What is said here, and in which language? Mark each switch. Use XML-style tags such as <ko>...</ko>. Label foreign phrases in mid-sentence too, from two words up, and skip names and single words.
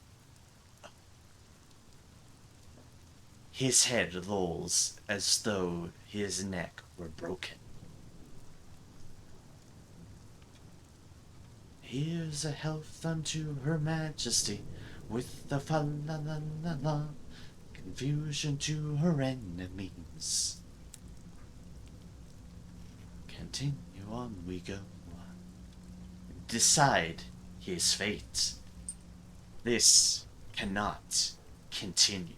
<en>His head lolls as though his neck were broken. Here's a health unto her majesty, with the fa la la la la, confusion to her enemies. Continue on we go. Decide his fate. This cannot continue.</en>